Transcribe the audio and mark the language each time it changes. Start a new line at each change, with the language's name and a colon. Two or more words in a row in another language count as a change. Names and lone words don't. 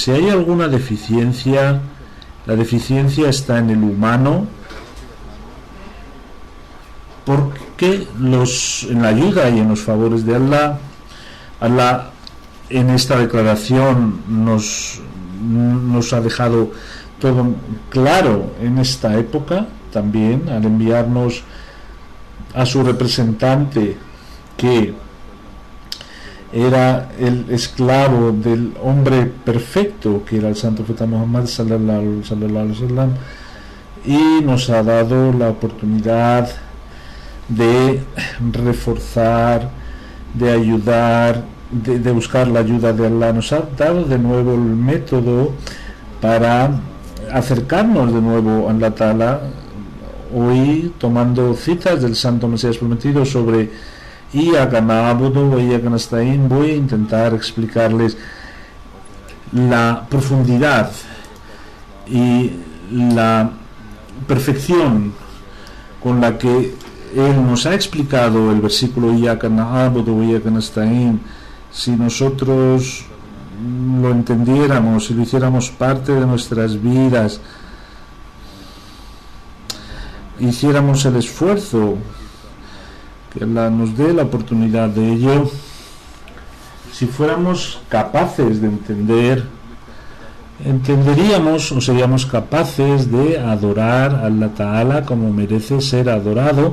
Spanish: Si hay alguna deficiencia, la deficiencia está en el humano, porque en la ayuda y en los favores de Allah en esta declaración nos ha dejado todo claro en esta época también, al enviarnos a su representante, que era el esclavo del hombre perfecto, que era el santo profeta Muhammad
Arabic: صلى الله عليه وسلم,
Spanish: y nos ha dado la oportunidad de reforzar, de ayudar, de buscar la ayuda de Allah. Nos ha dado de nuevo el método para acercarnos de nuevo a
Arabic: الله تعالى,
Spanish: hoy tomando citas del Santo Mesías Prometido sobre
Arabic: إياك نعبد وإياك نستعين.
Spanish: Voy a intentar explicarles la profundidad y la perfección con la que Él nos ha explicado el versículo
Arabic: إياك نعبد وإياك نستعين.
Spanish: Si nosotros lo entendiéramos, si lo hiciéramos parte de nuestras vidas, hiciéramos el esfuerzo, que Allah nos dé la oportunidad de ello, si fuéramos capaces de entenderíamos o seríamos capaces de adorar a
Arabic: الله تعالى
Spanish: como merece ser adorado.